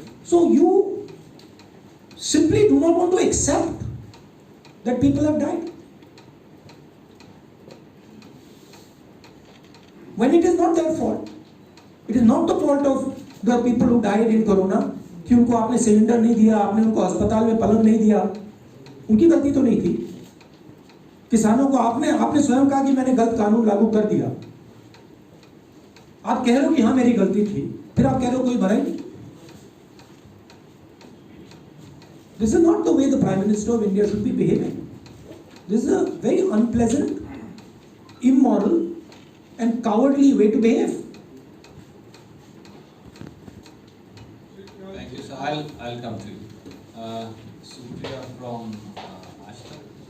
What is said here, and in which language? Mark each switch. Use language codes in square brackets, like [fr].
[en] So you simply do not want to accept that people have died. When it is not their fault. It is not the fault of the people who died in corona. [hi] कि उनको आपने cylinder नहीं दिया, आपने उनको अस्पताल में पलंग नहीं दिया, उनकी गलती तो नहीं थी. किसानों को आपने स्वयं कहा कि मैंने गलत कानून लागू कर दिया. आप कह रहे हो कि हाँ मेरी गलती थी, फिर आप कह रहे हो कोई भरा ही नहीं. [en] This is not the way the Prime Minister of India should be behaving. This is a very unpleasant, immoral, and cowardly way to behave. Thank you, sir. I'll come to you. Supriya from Ashton.